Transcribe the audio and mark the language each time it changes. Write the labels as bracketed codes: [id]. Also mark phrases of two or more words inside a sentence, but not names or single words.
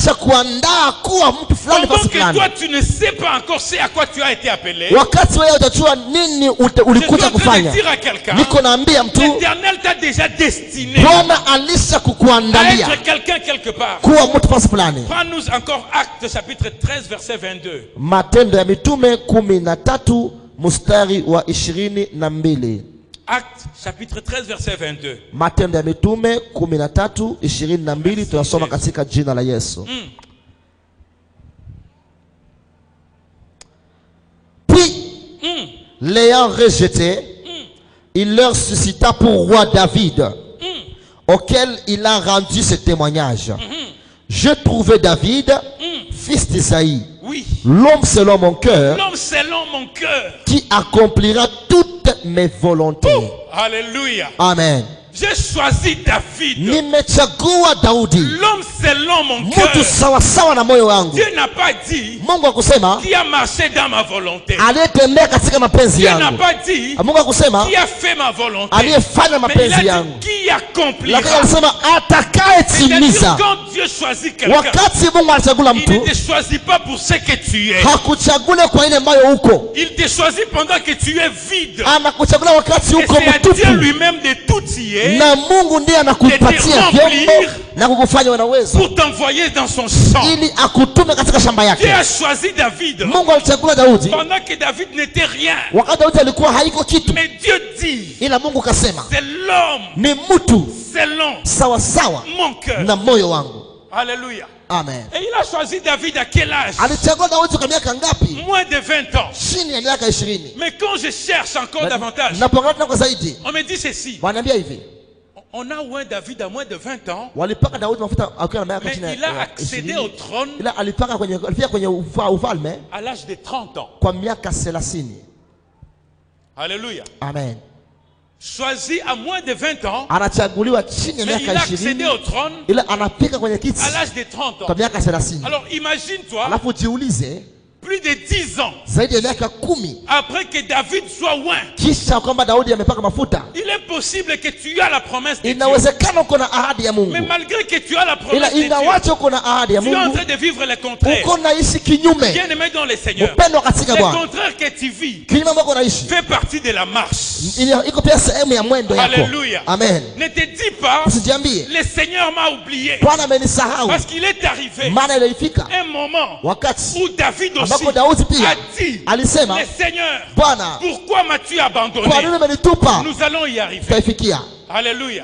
[fr] que toi tu ne sais pas encore c'est à quoi tu as été appelé. Je suis en train de dire à quelqu'un: l'Éternel t'a déjà destiné à être quelqu'un quelque part. Prends-nous encore Actes chapitre 13 verset 22. [sw] Matendo ya Mitume 13 mstari wa 22. [fr] Actes chapitre 13 verset 22. [sw] Matendo ya Mitume 13:22 tunasoma katika jina la Yesu. [fr] Puis l'ayant rejeté, il leur suscita pour roi David, auquel il a rendu ce témoignage. Je trouvais David, fils d'Isaïe, l'homme selon mon cœur, qui accomplira toutes mes volontés. Alléluia. Amen. J'ai choisi David. [sw] Nimechagua Daudi. [fr] L'homme selon mon cœur. [sw] Mtu sawa sawa na moyo wangu. [fr] Dieu n'a pas dit [sw] Mungu akusema [fr] qui a marché dans ma volonté. [sw] aliyetembea katika mapenzi yangu. [fr] Dieu n'a pas dit [sw] Mungu akusema [fr] qui a fait ma volonté. [sw] aliyefanya mapenzi yangu. [fr] Qui accomplira. [sw] Lakini alisema atakayetimiza. [fr] Quand Dieu choisit quelqu'un, [sw] wakati Mungu alichagula mtu, [fr] il ne te choisit pas pour ce que tu es. [sw] hakuchagula kwa ile ambayo uko. [fr] Il te choisit pendant que tu es vide. [sw] Anakuchagula wakati uko mtupu. [fr] C'est Dieu lui-même de tout y est. [sw] Na Mungu ndiye anakupatia vyombo na kukufanya una uwezo [fr] pour t'envoyer dans son champ. [sw] Ili akutume katika shamba yake. [fr] Dieu a choisi David. [sw] Mungu alichagula Daudi [fr] pendant que David n'était rien. [sw] Wakati Daudi alikuwa haiko kitu. [fr] Mais Dieu dit, [sw] ila Mungu kasema, [fr] c'est l'homme, [sw] ni mtu [fr] selon [sw] sawa sawa [fr] mon cœur [sw] na moyo wangu. [fr] Alléluia. Amen. Et il a choisi David à quel âge? [sw] Alichagua Daudi kwa miaka ngapi? [fr] Moins de 20 ans. [sw] Chini ya miaka 20. [fr] Mais quand je cherche encore davantage, on me dit ceci. [sw] Wananiambia hivi. [fr] On a oint David à moins de 20 ans. [sw] Walipaka Daudi mafuta akiwa na miaka 20. [fr] Mais il a accédé au trône. [sw] Ila alipaka kwenye ufalme [fr] à l'âge de 30 ans. [sw] Kwa miaka 30. [fr] Alléluia. Amen. Choisi à moins de 20 ans. [sw] Anachaguliwa chini ya miaka 20. [fr] Il a accédé au trône. [sw] Ila anapika kwenye kiti [fr] à l'âge de 30 ans. [sw] Kwa miaka 30. [fr] Alors imagine-toi. [sw] Alafu jiulize, [fr] plus de 10 ans [sw] zaidi ya miaka 10 [fr] après que David soit oint, [sw] kisha kwamba Daudi amepaka mafuta, [fr] il est possible que tu as la promesse de Dieu. [sw] Inawezekana uko na ahadi ya Mungu. [fr] Mais malgré que tu as la promesse de Dieu, [sw] ingawaje uko na ahadi ya Mungu, [fr] tu es en train de vivre le contraire. [sw] Uko naishi kinyume. [fr] Bien-aimé dans le Seigneur, le contraire que tu vis fait partie de la marche. [sw] Iko pia sehemu ya mwendo yako. [fr] Alléluia. Amen. Ne te dis pas, le Seigneur m'a oublié. [sw] Bwana amenisahau. [fr] Parce qu'il est arrivé un moment où David aussi a dit, le Seigneur, pourquoi m'as-tu abandonné? Nous allons y arriver. Alléluia.